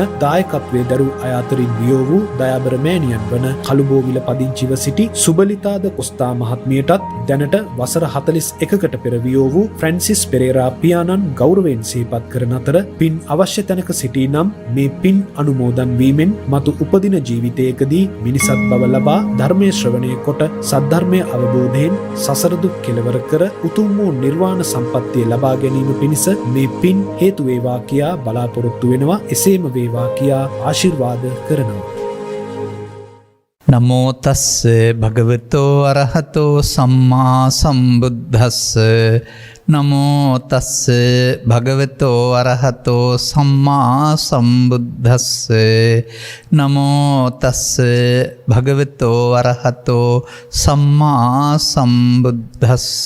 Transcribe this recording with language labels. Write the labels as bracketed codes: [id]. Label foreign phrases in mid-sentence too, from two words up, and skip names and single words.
[si] දායකත්වයේ දරූ අය අතරින් වියෝ වූ දයාබර මෑණියන් වන කළුබෝවිල පදිංචිව සිටි සුබලිතාද කොස්තා මහත්මියටත් දැනට වසර 41කට පෙර වියෝ වූ ෆ්‍රැන්සිස් පෙරේරා පියාණන් ගෞරවයෙන් සිහිපත් කරන අතර පින් අවශ්‍ය තැනක සිටී නම් මේ පින් අනුමෝදන් වීමෙන් මතු උපදින ජීවිතයකදී මිනිසත් බව ලබා ධර්මයේ ශ්‍රවණය කොට සද්ධර්මයේ අවබෝධයෙන් සසර දුක් කෙලවර කර උතුම් වූ නිර්වාණ සම්පත්තිය ලබා ගැනීම පිණිස මේ පින් හේතු වේවා කියා බලාපොරොත්තු වෙනවා. එසේම වේවා කියා ආශිර්වාද කරනවා. [pi] නමෝ තස්ස භගවතෝ අරහතෝ සම්මා සම්බුද්දස්ස. නමෝ තස්ස භගවතෝ අරහතෝ සම්මා සම්බුද්දස්ස. නමෝ තස්ස භගවතෝ අරහතෝ සම්මා සම්බුද්දස්ස.